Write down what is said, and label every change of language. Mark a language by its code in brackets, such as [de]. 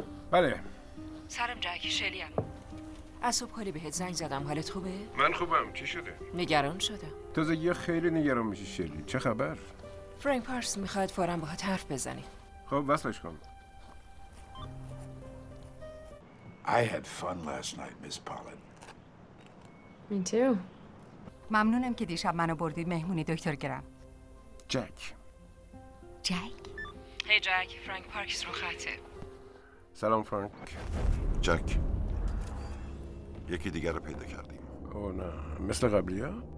[fa] بله. سلام جک، شلیم. از صبح کلی بهت زنگ زدم، حالت خوبه؟ من خوبم، چی شده؟ نگران شدم. تازه یه خیلی نگران میشی شلی، چه خبر؟ فرانک پارس میخواد فوراً باهات حرف بزنی. خب، وصلش کن. [en] I had fun last night, Miss Pollen. Me too. [fa] ممنونم که دیشب منو بردی مهمونی دکتر گرام. جک. هی جک، فرانک پارکس رو خطه. سلام فرانک. جک، یکی دیگر رو پیدا کردیم. او نه، مثل قبلی ها؟